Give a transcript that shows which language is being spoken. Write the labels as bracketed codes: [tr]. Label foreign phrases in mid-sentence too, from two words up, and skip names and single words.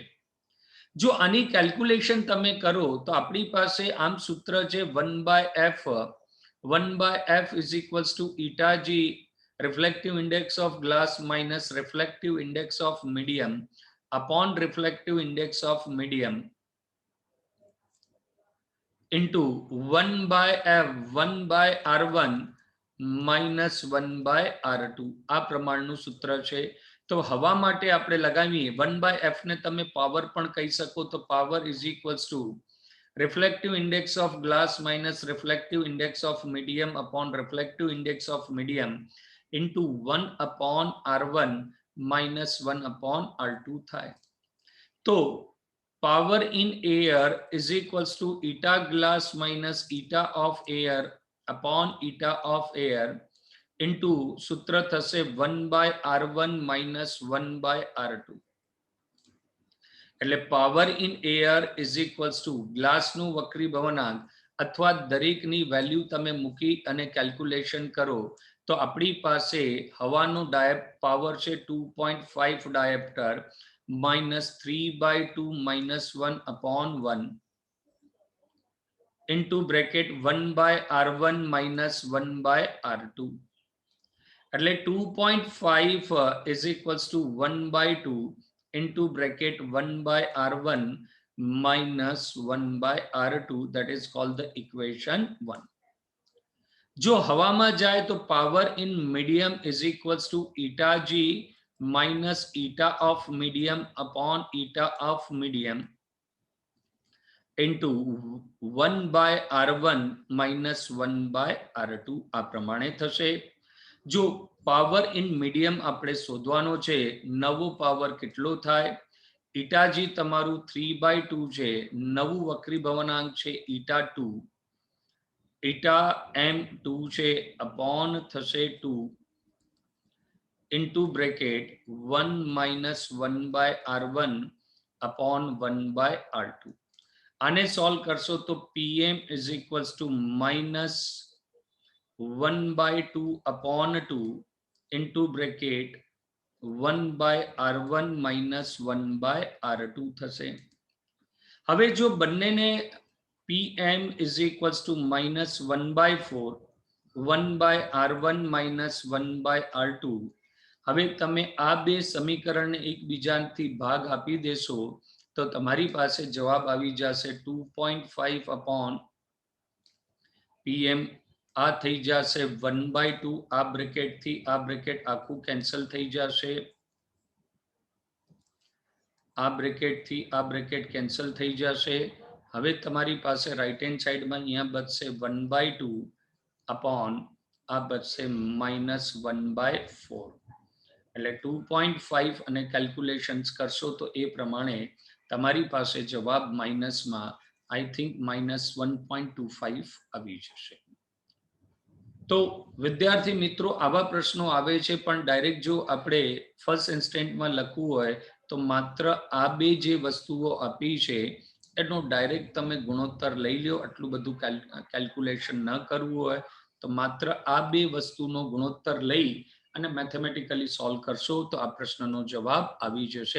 [gu] જો આની કેલ્ક્યુલેશન તમે કરો તો આપણી પાસે આમ સૂત્ર છે [en] 1/f is equals to eta g, reflective index of glass minus reflective index of medium upon reflective index of medium into 1/r1 minus 1/r2. [gu] આ પ્રમાણનું સૂત્ર છે. તો હવા માટે આપણે લગાવીએ 1/f ને તમે પાવર પણ કહી શકો, તો [en] પાવર is equals to refractive index of glass minus refractive index of medium upon refractive index of medium into 1 upon R1 minus 1 upon R2 [gu] થાય. [en] તો power in air is equals to eta glass minus eta of air upon eta of air into [gu] સૂત્ર થશે [en] 1 by R1 minus 1 by R2. [gu] એટલે [en] power in air is equals to [gu] ગ્લાસનું વક્રી ભવનાંક અથવા દરેકની વેલ્યુ તમે મૂકી અને કેલ્ક્યુલેશન કરો તો આપણી પાસે હવાનો પાવર છે 2.5 ડાયોપ્ટર [en] minus 3 by 2 minus 1 upon 1 into bracket 1 by R1 minus 1 by R2. [gu] એટલે [en] 2.5 is equals to 1 by 2 into bracket 1 by R1 minus 1 by R2, that is called the equation 1. [gu] જો હવામાં જાય તો [en] power in medium is equals to eta G minus eta of medium upon eta of medium into 1 by R1 minus 1 by R2 [gu] આ પ્રમાણે થશે. જો [en] power in medium [gu] આપણે શોધવાનો છે, નવો પાવર કેટલો થાય? ઈટાજી તમારું 3/2 છે, નવું વક્રી ભવનાંક છે ઈટા 2, ઈટા m2 છે અપોન થશે 2 [en] into bracket 1 minus 1 by R1 upon 1 by R2. [gu] આને સોલ્વ કરશો તો [en] pm is equals to minus 1 by 2 upon 2 into bracket 1 by R1 minus 1 by R2 [gu] થશે. હવે જો બંનેને [en] pm is equals to minus 1 by 4 1 by R1 minus 1 by R2, [gu] હવે તમે આ બે સમીકરણને એકબીજાથી ભાગ આપી દેશો તો તમારી પાસે જવાબ આવી જશે 2.5 [en] upon pm. [gu] આ થઈ જશે 1 by 2, આ બ્રેકેટ થી આ બ્રેકેટ આખું કેન્સલ થઈ જશે, આ બ્રેકેટ થી આ બ્રેકેટ કેન્સલ થઈ જશે. હવે તમારી પાસે રાઈટ હેન્ડ સાઈડમાં અહીંયા બચશે 1 by 2 upon આ બચશે [en] minus 1 by 4. [gu] એટલે 2.5 અને કેલ્ક્યુલેશન્સ કરશો તો એ પ્રમાણે તમારી પાસે જવાબ માઇનસમાં [en] I think minus 1.25 [gu] આવી જશે. તો વિદ્યાર્થી મિત્રો આવા પ્રશ્નો આવે છે, પણ ડાયરેક્ટ જો આપણે [en] first instant [gu] લખવું હોય તો માત્ર આ બે જે વસ્તુઓ આપી છે એનો ડાયરેક્ટ તમે ગુણોત્તર લઈ લો. આટલું બધું કેલ્ક્યુલેશન ન કરવું હોય તો માત્ર આ બે વસ્તુનો ગુણોત્તર લઈ અને મેથેમેટિકલી સોલ્વ કરશો તો આ પ્રશ્નનો જવાબ આવી જશે.